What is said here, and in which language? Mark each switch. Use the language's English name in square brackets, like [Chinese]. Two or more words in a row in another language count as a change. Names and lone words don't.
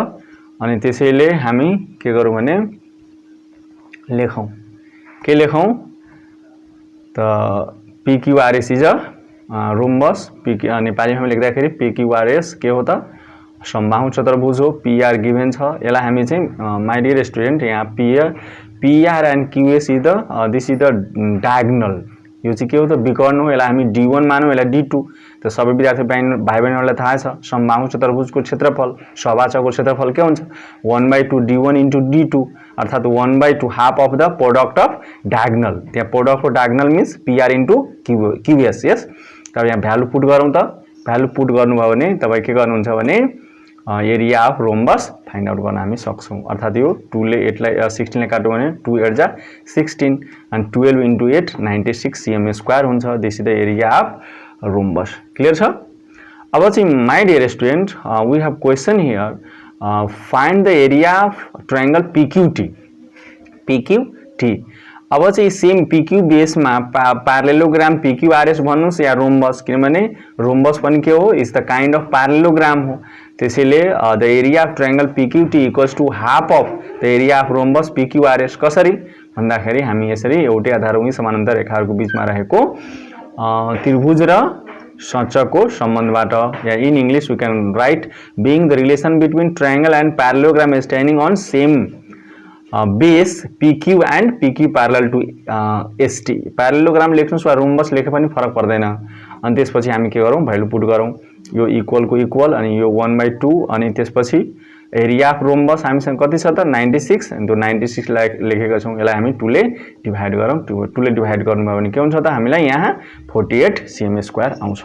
[Nepali] अनि त्यसैले हामी के गरौँ भने लेखौं, के लेखौं त PQRS [English] is a rhombus. [Nepali] नेपालीमा लेख्दाखेरि PQRS के हो त समबाहु चतुर्भुज हो। PR गिवन छ, यसलाई हामी चाहिँ [English] my dear student [Nepali] यहाँ [English] PR and QS is the this is the diagonal [Nepali] यो चाहिँ के हो त विकर्ण हो। यसलाई हामी D1 मानौँ, यसलाई D2। त सबै विद्यार्थी भाइ बहिनीहरूलाई थाहा छ समबाहु चतुर्भुजको क्षेत्रफल सभाजको क्षेत्रफल के हुन्छ 1/2 D1 into D2 अर्थात 1/2 [English] half of the product of diagonal. [Nepali] त्यहाँ [English] product of diagonal means PR into QS. [Nepali] यस तब यहाँ [English] value put [Nepali] गरौँ त। [English] value put [Nepali] गर्नुभयो भने तपाईँ के गर्नुहुन्छ भने [English] area of rhombus find out [Nepali] गर्न हामी सक्छौँ। अर्थात यो 2 ले 8 लाई 16 ले काट्यो भने 2 8 जा 16 and 12 into 8 96 [English] cm square [Nepali] हुन्छ। [English] this is the area of rhombus. क्लियर छ। [Nepali] अब चाहिँ [English] my dear student we have question here find the area of triangle PQT. [Nepali] अब चाहिँ सेम PQ बेसमा प्यारेललोग्राम PQRS भन्नुस् या रोम्बस, किनभने रोम्बस पनि के हो [English] is the kind of parallelogram [Nepali] हो। [English] त्यसैले the area of triangle PQT equals to half of the area of rhombus PQRS. [Nepali] कसरी भन्दाखेरि हामी यसरी एउटै आधारमुखी समानान्तर रेखाहरूको बीचमा रहेको त्रिभुज र सचको सम्बन्धबाट या [English] in English we can write being the relation between triangle and parallelogram standing on same base PQ and PQ parallel to ST. [Nepali] पैरेललोग्राम लेख्नुस् वा रोम्बस लेखे पनि फरक पर्दैन। अनि त्यसपछि हामी के गरौँ [English] value put [Nepali] गरौँ। यो इक्वल को इक्वल अनि यो 1/2 अनि त्यसपछि [English] area of rhombus [Nepali] हामीसँग कति छ त 96 अनि त्यो 96 लेखेका छौँ। यसलाई हामी 2 ले डिभाइड गरौँ। 2 ले डिभाइड गर्नुभयो भने के हुन्छ त हामीलाई यहाँ 48 [English] cm square [Nepali] आउँछ।